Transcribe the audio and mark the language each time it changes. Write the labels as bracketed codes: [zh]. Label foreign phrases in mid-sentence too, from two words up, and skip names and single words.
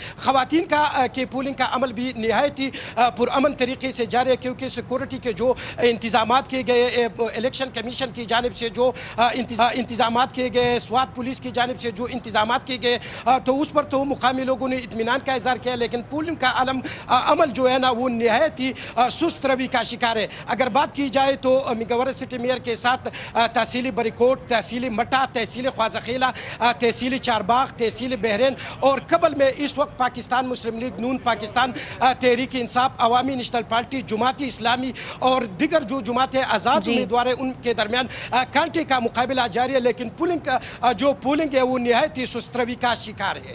[ur] خواتین کے پولنگ کا عمل بھی نہایت ہی پرامن طریقے سے جاری ہے، کیونکہ سیکورٹی کے جو انتظامات کیے گئے، الیکشن کمیشن کی جانب سے جو انتظامات کیے گئے، سوات پولیس کی جانب سے جو انتظامات کیے گئے، تو اس پر تو مقامی لوگوں نے اطمینان کا اظہار کیا، لیکن پولنگ کا عمل جو ہے نا وہ نہایت ہی سست روی کا شکار ہے۔ اگر بات کی جائے تو مگورر سٹی میئر کے ساتھ تحصیلی بریکوٹ، تحصیلی مٹا، تحصیلی خوازخیلہ، تحصیلی چارباغ، تحصیلی بحرین اور قبل میں اس وقت پاکستان مسلم لیگ نون، پاکستان تحریک انصاف، عوامی نیشنل پارٹی، جماعت اسلامی اور دیگر جو جماعت آزاد امیدوار ہیں ان کے درمیان کانٹے کا مقابلہ جاری ہے، لیکن پولنگ ہے وہ نہایت ہی سست روی کا شکار ہے۔